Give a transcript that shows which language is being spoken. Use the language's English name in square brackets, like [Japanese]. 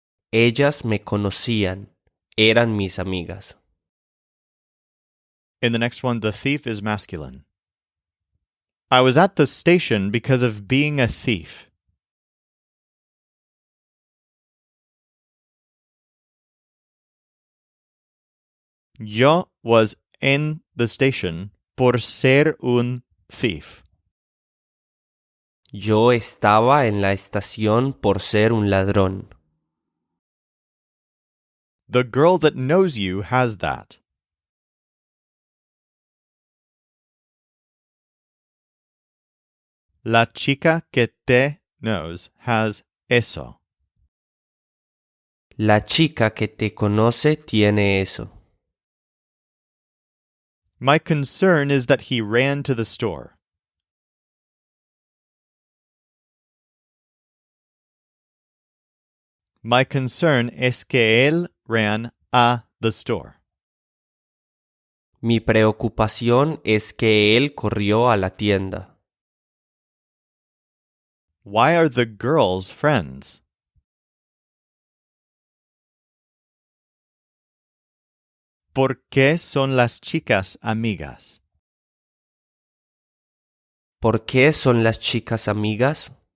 [Spanish] Ellas me conocían, eran mis amigas. [English] In the next one, the thief is masculine. I was at the station because of being a thief. [Spanish] Yo [English] was in the station [Spanish] por ser un [English] thief. [Spanish] Yo estaba en la estación por ser un ladrón. [English] The girl that knows you has that. [Spanish] La chica que te [English] knows has [Spanish] eso. La chica que te conoce tiene eso. [English] My concern is that he ran to the store. My concern [Spanish] es que él [English] ran [Spanish] a [English] the store. [Spanish] Mi preocupación es que él corrió a la tienda. [English] Why are the girls friends? [Spanish] ¿Por qué son las chicas amigas? ¿Por qué son las chicas amigas?